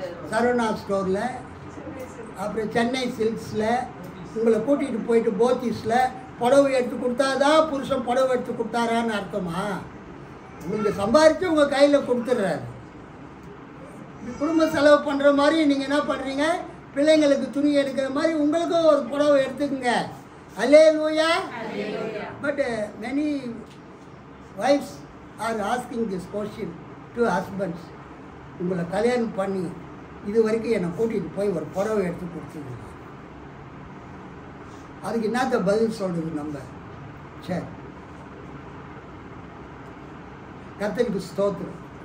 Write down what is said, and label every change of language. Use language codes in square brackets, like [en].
[ta] சரவணா ஸ்டோரில், அப்புறம் சென்னை சில்க்ஸில் உங்களை கூட்டிகிட்டு போயிட்டு போத்தீஸில் புடவை எடுத்து கொடுத்தாதான் புருஷன் புடவை எடுத்து கொடுத்தாரான்னு அர்த்தமா? உங்களுக்கு சம்பாதிச்சு உங்கள் கையில் கொடுத்துட்றாரு. குடும்ப செலவு பண்ணுற மாதிரி நீங்கள் என்ன பண்ணுறீங்க? பிள்ளைங்களுக்கு துணி எடுக்கிற மாதிரி உங்களுக்கும் ஒரு புடவை எடுத்துக்கங்க. அல்லேலூயா. [en] But many wives are asking this question to husbands. [ta] உங்களை கல்யாணம் பண்ணி இது வரைக்கும் என்னை கூட்டிகிட்டு போய் ஒரு புடவை எடுத்து கொடுத்தீங்க, அதுக்கு என்னத்த பதில் சொல்கிறது நம்ம? சரி, கர்த்தருக்கு ஸ்தோத்திரம்.